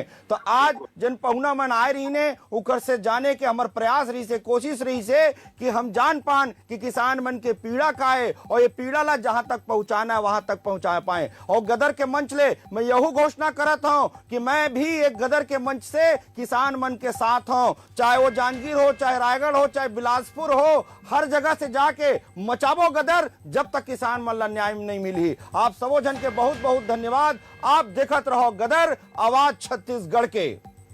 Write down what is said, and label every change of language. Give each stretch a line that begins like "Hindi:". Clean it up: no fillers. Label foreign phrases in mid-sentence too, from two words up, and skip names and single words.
Chhattisgarhi: तो आज जन पहुना मन आए रही ने उकर से जाने के हमारे प्रयास रही से, कोशिश रही से कि हम जान पान कि किसान मन के पीड़ा का है और ये पीड़ा ला जहां तक पहुंचाना है वहां तक पहुंचा पाए। और गदर के मंच ले मैं यहू घोषणा करता हूं कि मैं भी एक गदर के मंच से किसान मन के साथ हूं, चाहे वो जांजगीर हो, चाहे रायगढ़ हो, चाहे बिलासपुर हो, हर जगह से जाके मचाबो गदर जब तक किसान मन ला न्याय नहीं मिली। आप सबो जन के बहुत बहुत धन्यवाद। आप देखत रहो गदर, आवाज छत्तीसगढ़ के।